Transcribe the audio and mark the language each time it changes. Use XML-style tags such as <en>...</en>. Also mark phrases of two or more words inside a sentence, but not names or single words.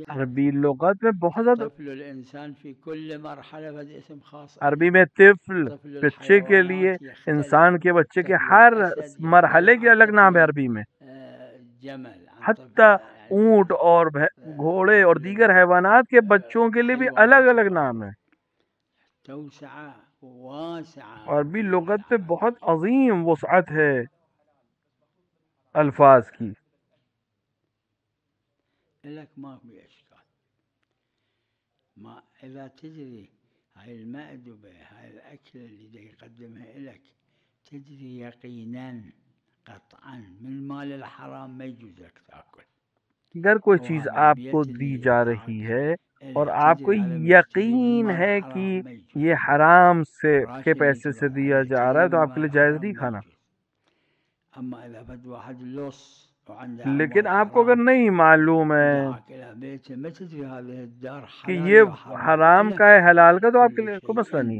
<ur>عربی لغت میں بہت زیادہ،</ur> <ar>طفل الإنسان في كل مرحلة هذا اسم خاص.</ar> <ur>عربی میں طفل بچے کے لیے، انسان کے بچے کے ہر مرحلے کے الگ نام ہے عربی میں. حتیٰ اونٹ اور گھوڑے اور دیگر حیوانات کے بچوں کے لیے بھی الگ الگ نام ہے. عربی لغت پہ بہت عظیم وسعت ہے الفاظ کی.</ur> <ar>لك ما في إشكال. ما إذا تدري هاي المأدبة، هاي الأكل اللي يقدمها لك، تدري يقينا قطعا من مال الحرام ما يجوز لك تأكل.</ar> <ur>اگر کوئی چیز آپ کو دی جا رہی ہے اور آپ کو یقین ہے کہ یہ حرام سے کے پیسے سے دیا جا رہا ہے تو آپ کے لیے جائز نہیں کھانا. لیکن آپ کو اگر نہیں معلوم ہے کہ یہ حرام کا ہے حلال کا تو آپ کے لیے کوئی مسئلہ نہیں ہے.</ur>